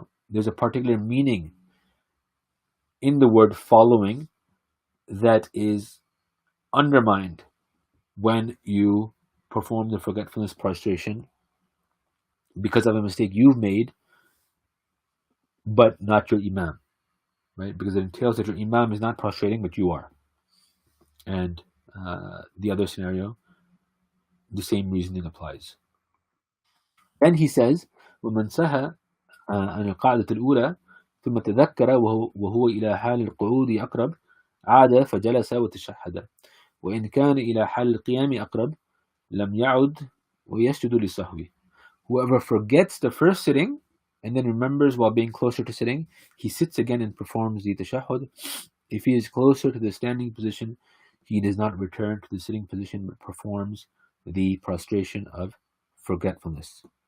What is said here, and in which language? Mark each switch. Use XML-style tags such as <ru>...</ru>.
<en>There's a particular meaning in the word following that is undermined when you perform the forgetfulness prostration because of a mistake you've made, but not your Imam, right? Because it entails that your Imam is not prostrating, but you are. And the other scenario the same reasoning applies. Then he says,</en> <ar>ومن سهى عن القاعدة الأولى ثم تذكر وهو إلى حال القعود أقرب عاد فجلس وتشهد وإن كان إلى حال القيام أقرب لم يعد ويسجد للسهو.</ar> <en>Whoever forgets the first sitting and then remembers while being closer to sitting, he sits again and performs the tashahhud. If he is closer to the standing position, he does not return to the sitting position but performs the prostration of forgetfulness.</en>